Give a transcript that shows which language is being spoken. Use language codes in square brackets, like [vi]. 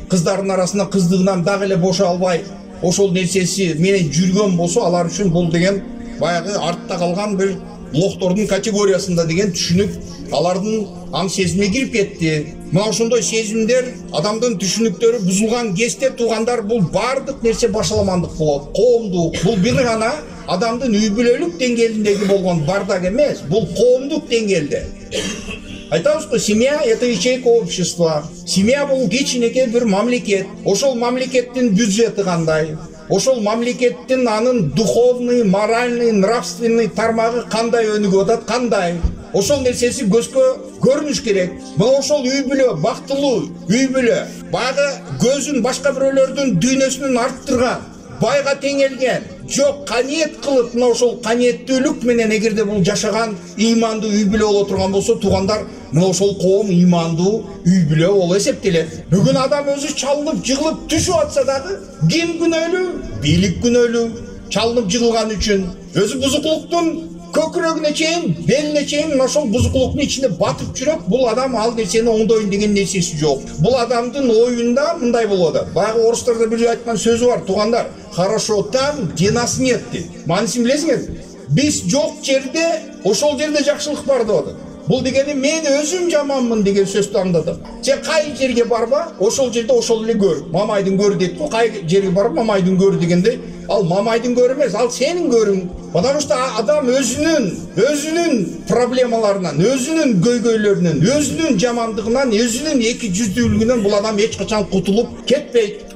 [ky] Кыздардын арасында кыздыгынан дагы эле бошо албай, ошол нерсеси менен жүргөн болсо, алар үчүн бул деген баягы артта калган бир лохтордун категориясында деген түшүнүк алардын аң сезимине кирип кетти. Мына ошондой сезимдер, адамдын түшүнүктөрү бузулган кезде туугандар бул бардык нерсе башаламандык болот. Коомдук бул бир гана адамдын үй бүлөлүк деңгээлиндеги болгон бардак эмес, бул коомдук деңгээлде. [ru] Айтабызбы, семья это ячейка общества. [ky] Семья бул кичинекей бир мамлекет. Ошол мамлекеттин бюджети кандай? Ошол мамлекеттин анын [ru] духовный, моральный, нравственный [ky] тармагы кандай өнүгүп атат, кандай? Ошол нерсеси көзгө көрүнүш керек. Мына ошол үй бүлө, бактылуу үй бүлө, баягы көзүн башка бирөөлөрдүн дүйнөсүнөн арттырган, байга теңелген, жок каниет кылып, мына ошол каниеттүүлүк менен эгерде бул жашаган ыймандуу үй бүлө боло турган болсо, туугандар, мына ошол коом ыймандуу үй бүлө болуп эсептелет. Бүгүн адам өзү чалынып, жыгылып түшүп атса дагы, ким күнөөлүү? Бийлик күнөөлүү. Чалынып жыгылган үчүн өзү бузуклуктун көкүрөгүнө чейин, белине чейин ошол бузуклуктун ичинде батып жүрөт. Бул адам ал нерсени оңдойн деген нерсеси жок. Бул адамдын оюнда мындай болуп атат. Баягы орустарда бир айткан сөзү бар, туугандар. [ru] Хорошо там, где нас нет дейт. [ky] Маанисин билесиңерби? Биз жок жерде, ошол жерде жакшылык бар деп атат. Бул дегени мен өзүм жаманмын деген сөздү аңдадым. Сен кай жерге барба, ошол жерде ошол эле көр. Мамайдын көрү дейт го, кай жерге барба мамайдын көрү дегенде, ал мамайдын көрү эмес, ал сенин көрүң. [ru] Потому что [ky] адам өзүнүн проблемаларынан, өзүнүн көйгөйлөрүнөн, өзүнүн жамандыгынан, өзүнүн эки жүздүүлүгүнөн бул адам эч качан кутулуп кетпейт.